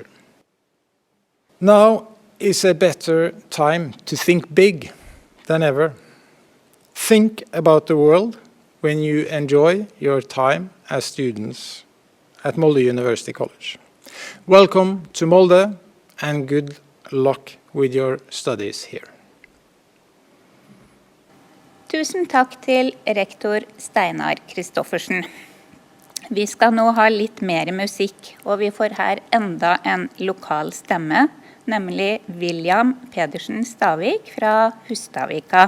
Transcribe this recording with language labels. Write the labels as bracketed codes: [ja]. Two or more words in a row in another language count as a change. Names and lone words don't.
[en] Now is a better time to think big than ever. Think about the world when you enjoy your time as students at Molde University College. Welcome to Molde and good luck with your studies here. [no] Tusen takk til rektor Steinar Kristoffersen. Vi skal nå ha litt mer musikk, og vi får her enda en lokal stemme, nemlig William Pedersen Stavik fra Hustadvika.